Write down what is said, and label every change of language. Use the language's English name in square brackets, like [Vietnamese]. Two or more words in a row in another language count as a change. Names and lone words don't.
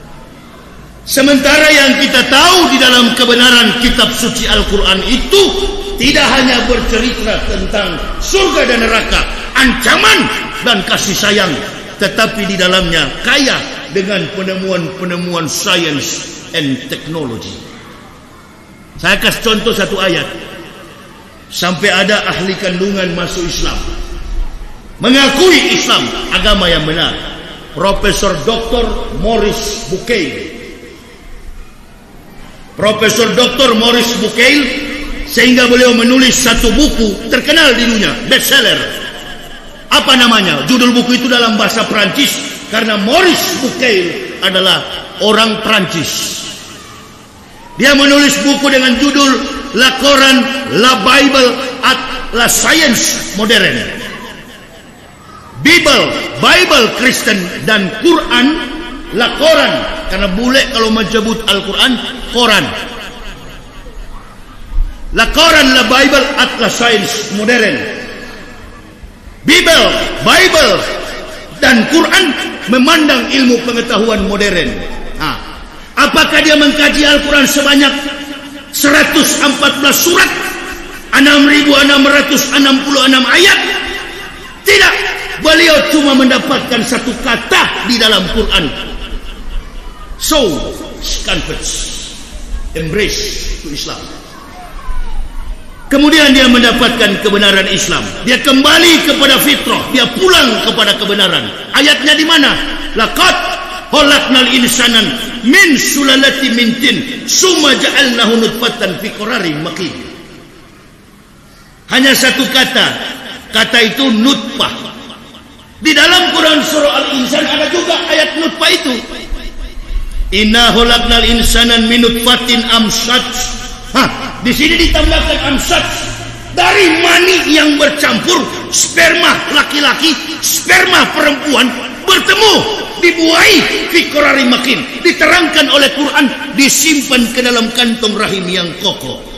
[Indonesian] Sementara yang kita tahu di dalam kebenaran kitab suci Al-Quran itu tidak hanya bercerita tentang surga dan neraka, ancaman dan kasih sayang, tetapi di dalamnya kaya dengan penemuan-penemuan [English] science and technology. [Indonesian] Saya kasih contoh satu ayat. Sampai ada ahli kandungan masuk Islam, mengakui Islam agama yang benar. Profesor Dr. Maurice Bucaille. Profesor Dr. Maurice Bucaille, sehingga beliau menulis satu buku terkenal di dunia, bestseller. Apa namanya? Judul buku itu dalam bahasa Prancis, karena Maurice Bucaille adalah orang Prancis. Dia menulis buku dengan judul La Coran, La Bible at La Science Moderne. Bible Kristen dan Quran, La Coran, karena bule kalau menyebut Al-Quran, Quran. La Coran, La Bible at La Science Moderne. Bible dan Quran memandang ilmu pengetahuan modern. Apakah dia mengkaji Al-Quran sebanyak 114 surat, 6.666 ayat? Tidak. Beliau cuma mendapatkan satu kata di dalam Quran. [English] So, converts, embrace to Islam. [Indonesian] Kemudian dia mendapatkan kebenaran Islam. Dia kembali kepada fitrah. Dia pulang kepada kebenaran. Ayatnya di mana? [Arabic] لقد خلقنا الإنسان من سلالة من طين ثم جعلناه نطفة في قرار مكين. [Indonesian] Hanya satu kata. Kata itu nutfah. Di dalam Quran surah Al-Insan ada juga ayat nutfah itu. [Arabic] إنا خلقنا الإنسان من نطفة أمشاج. [Indonesian] Di sini ditambahkan amsaj, dari mani yang bercampur, sperma laki-laki, sperma perempuan bertemu, dibuai [Arabic] في قرار مكين. [Indonesian] Diterangkan oleh Quran, disimpan ke dalam kantong rahim yang kokoh.